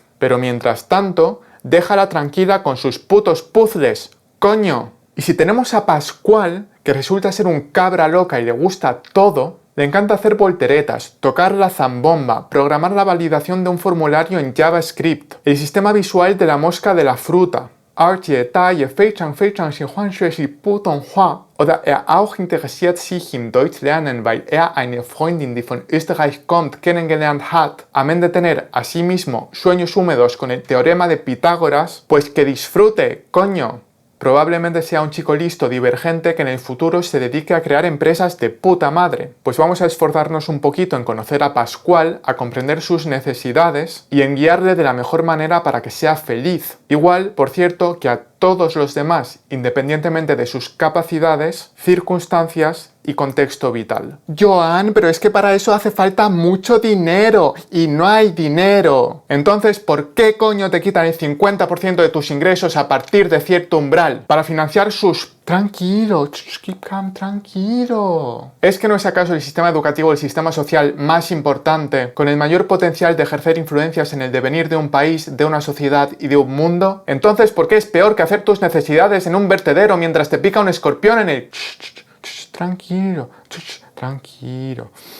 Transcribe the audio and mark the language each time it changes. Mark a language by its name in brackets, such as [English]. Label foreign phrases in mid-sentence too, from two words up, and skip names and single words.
[Spanish] Pero mientras tanto, déjala tranquila con sus putos puzzles, ¡coño! Y si tenemos a Pascual, que resulta ser un cabra loca y le gusta todo, Le encanta hacer volteretas, tocar la zambomba, programar la validación de un formulario en JavaScript, el sistema visual de la mosca de la fruta. [German] Oder auch interessiert sich in Deutsch lernen, weil eine Freundin, die von Österreich kommt, kennengelernt hat. [Spanish] Amén de tener asimismo sueños húmedos con el teorema de Pitágoras, pues que disfrute, coño. Probablemente sea un chico listo, divergente, que en el futuro se dedique a crear empresas de puta madre. Pues vamos a esforzarnos un poquito en conocer a Pascual, a comprender sus necesidades y en guiarle de la mejor manera para que sea feliz. Igual, por cierto, que a todos los demás, independientemente de sus capacidades, circunstancias y contexto vital. Joan, pero es que para eso hace falta mucho dinero y no hay dinero. Entonces, ¿por qué coño te quitan el 50% de tus ingresos a partir de cierto umbral para financiar sus... Tranquilo, [English] keep calm, [Spanish] tranquilo. ¿Es que no es acaso el sistema educativo el sistema social más importante, con el mayor potencial de ejercer influencias en el devenir de un país, de una sociedad y de un mundo? Entonces, ¿por qué es peor que hacer tus necesidades en un vertedero mientras te pica un escorpión en el... Tranquilo, tranquilo.